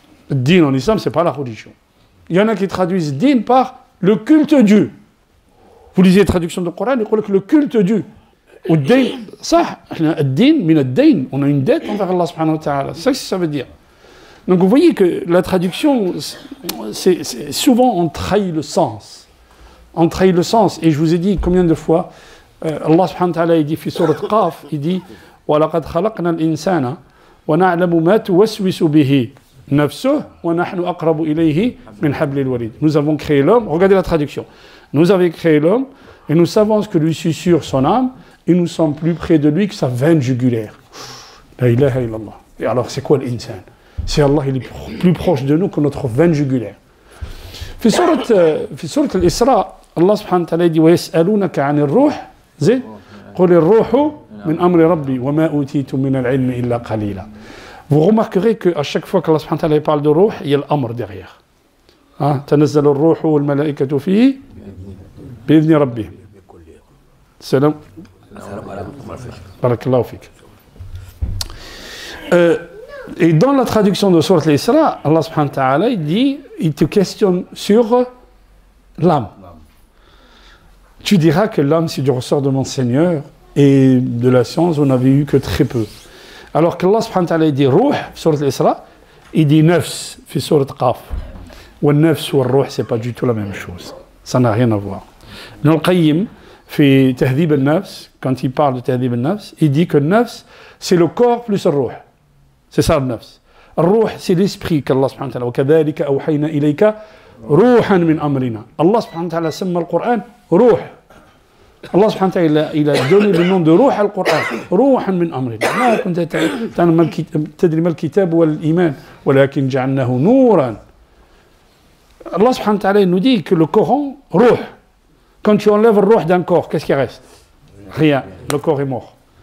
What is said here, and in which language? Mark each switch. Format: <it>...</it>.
<fr>Din en islam, c'est pas la religion. Il y en a qui traduisent din par le culte Dieu. Vous lisez la traduction du Coran, il dit que le culte Dieu. Ou din, ça, din, min din, on a une dette envers Allah subhanahu wa ta'ala. C'est ça que ça veut dire. Donc vous voyez que la traduction, souvent on trahit le sens. On trahit le sens. Et je vous ai dit combien de fois,</fr> <ar>Allah subhanahu wa ta'ala, il dit, في سورة قاف, il dit, وَلَقَدْ خَلَقْنَا الْإِنسَانَ وَنَعْلَمُ مَا تُوَسْوِسُ بِهِ نَفْسُهُ وَنَحْنُ أَقْرَبُ إِلَيْهِ مِنْ حَبْلِ الْوَرِيدِ.</ar> <fr>Nous avons créé l'homme, regardez la traduction. Nous avons créé l'homme et nous savons ce que lui susurre son âme et nous sommes plus près de lui que sa veine jugulaire. La ilaha illallah. Et alors c'est quoi l'insan? C'est Allah, il est plus proche de nous que notre veine jugulaire.</fr> <ar>في سورة الإسراء الله سبحانه وتعالى dit ويسألونك عن الروح زين قل الروح من أمر ربي وما أوتيتم من العلم إلا قليلا.</ar> <fr>Vous remarquerez qu'à chaque fois qu'Allah subhanahu wa ta'ala parle de ruh, il y a l'amr derrière.</fr> <ar>تنزل الروح والملائكة فيه بإذن ربهم. السلام. بارك الله فيك.</ar> <fr>Et dans la traduction de Sourate Al-Isra, Allah subhanahu wa ta'ala, il dit, il te questionne sur l'âme. Tu diras que l'âme, c'est du ressort de mon Seigneur et de la science, on n'avait eu que très peu. Alors qu'Allah subhanahu wa ta'ala, il dit Ruh, Sourate Al-Isra, il dit Nafs, fi Sourate Qaf. Ou Nafs ou Ruh, c'est pas du tout la même chose. Ça n'a rien à voir. Ibn al-Qayyim, fi Tahdhib al-Nafs, quand il parle de Tahdhib al-Nafs, il dit que Nafs, c'est le corps plus le Ruh. C'est ça le nafs. Le ruh, c'est l'esprit qu'Allah subhanahu wa ta'ala.</fr> <ar>وَكَذَلِكَ أَوْحَيْنَا إِلَيْكَ رُوحًا مِنْ أَمْرِنَا.</ar> <fr>Allah subhanahu wa ta'ala</fr> <ar>سمى القرآن روح.</ar> <fr>Allah subhanahu wa ta'ala il a donné le nom de روح القرآن.</fr> <ar>روحًا من أمرنا. ما كنت تدري ما الكتاب والإيمان ولكن جعلناه نورًا.</ar> <fr>Allah subhanahu wa ta'ala nous dit que le Coran, روح. Quand tu enlèves le روح d'un corps, qu'est-ce qui reste? Rien. Le corps est mort.</fr>